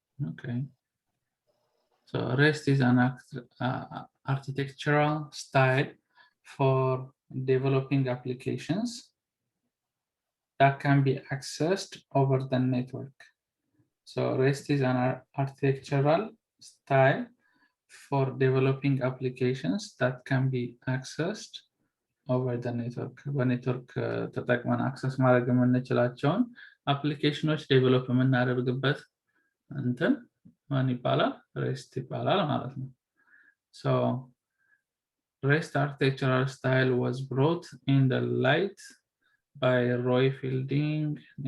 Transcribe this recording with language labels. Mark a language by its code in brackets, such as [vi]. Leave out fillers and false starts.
[en] Okay, so REST is an architectural style for developing applications that can be accessed over the network. So REST is an architectural style for developing applications that can be accessed over the network. [am] በኔትወርክ ተጠቅመን አክሰስ ማድረግ የምንችላቸውን አፕሊኬሽኖች ዴቨሎፕ የምናደርግበት እንትን ማን ይባላል? ሬስት ይባላል ማለት ነው። So [en] REST architectural style was brought in the light by Roy Fielding.